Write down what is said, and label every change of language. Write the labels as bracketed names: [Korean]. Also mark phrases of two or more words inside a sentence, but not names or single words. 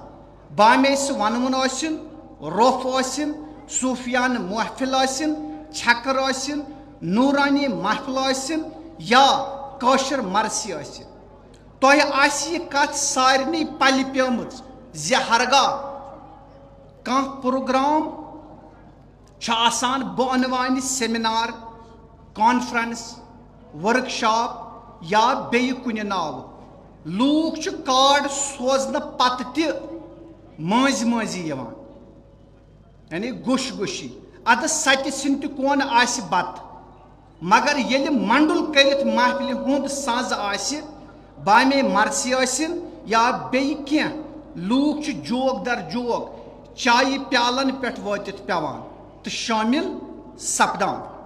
[Kashmiri] बामे सु वनमुन आसिन, रोफ आसिन, सूफियान महफिल आसिन, छकर आसिन, नूरानी महफिल आसिन या काशिर मरसी आसिन। तोय आसि कथ सारनी पल पेमच ज हरगा कह प्रोग्राम छ आसान बनवानि सेमिनार, कॉन्फ्रेंस, वर्कशॉप या बेय कुन नाव। लूक छ कार्ड सोजन पत ति मज मजी यवान, यानी गुश गुशी अद सच सिंत कोन आसि बत। मगर येल मंडुल करित महफिल हुंद साज आसि, बामे मरसी आसिन या बेय क्या, लूक छ जोग दर जोग चाय प्यालन पेट वातित पेवान तो शामिल सपदान।